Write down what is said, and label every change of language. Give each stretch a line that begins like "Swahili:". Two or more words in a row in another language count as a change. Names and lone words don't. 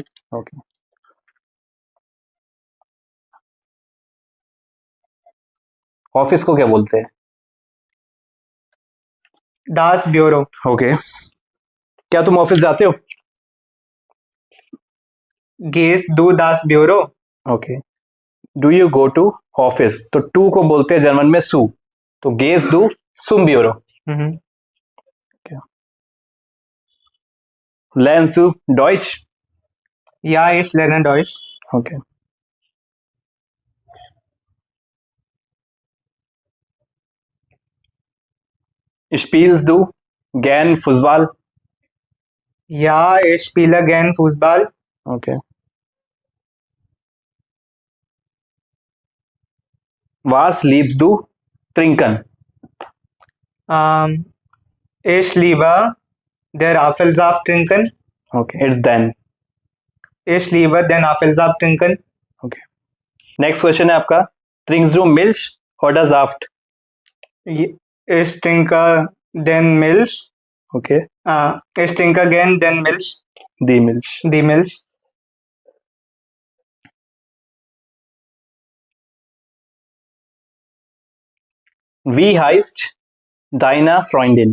Hindi: ओके, ऑफिस को क्या बोलते हैं?
German: Das Büro.
Hindi: ओके, क्या तुम ऑफिस जाते हो?
German: Gehst du das Büro?
Hindi: ओके,
English: do you go to office,
Hindi: तो टू को बोलते हैं जर्मन में सू, तो
German: gehst du zum Büro. Mhm. लर्नst du Deutsch? Ja, ich lerne Deutsch. ओके, spielst du gern Fußball? Ja, ich spiele gern Fußball. ओके, was liebst du trinken? Ich liebe der Apfelsaft trinken.
English: okay, it's देन।
German: Ich liebe den Apfelsaft trinken.
Hindi: ओके, नेक्स्ट क्वेश्चन है आपका,
German: trinkst du Milch oder Saft? Ich trinke den Milch. ओके, Ich trinke gern den Milch. die Milch। Die Milch. Wie heißt deine Freundin?